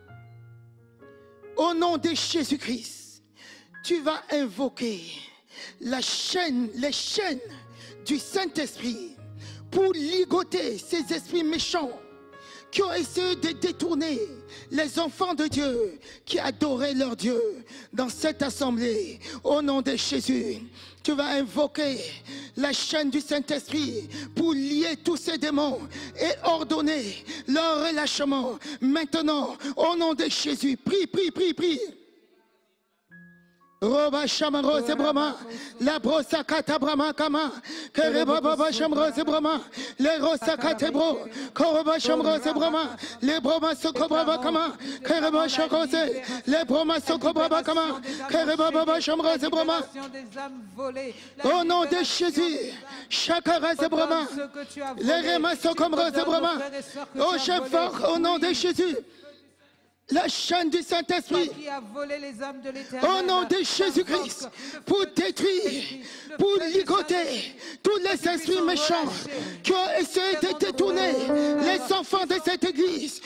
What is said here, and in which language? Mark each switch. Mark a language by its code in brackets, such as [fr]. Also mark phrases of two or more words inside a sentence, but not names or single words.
[fr] au nom de Jésus-Christ, tu vas invoquer les chaînes du Saint-Esprit pour ligoter ces esprits méchants qui ont essayé de détourner les enfants de Dieu qui adoraient leur Dieu dans cette assemblée. Au nom de Jésus, tu vas invoquer la chaîne du Saint-Esprit pour lier tous ces démons et ordonner leur relâchement. Maintenant, au nom de Jésus, prie. Roba Shamarose Brahma, la brosa kata Brahma Kama, Kereba Baba Shamrose Brahma, les rosa katebro, Koroba Shamrose Brahma, les Brahma Sokobrava Kama, Kereba Shamrose, les Brahma Sokobrava Kama, Kereba Baba Shamrose Brahma. Au nom de Jésus, Chakarase Brahma, les Rema Sokomrose Brahma, au chef fort, au nom de Jésus. La chaîne du Saint-Esprit, au nom de Jésus-Christ, pour détruire, pour ligoter tous les esprits méchants qui ont essayé de détourner les enfants de cette église.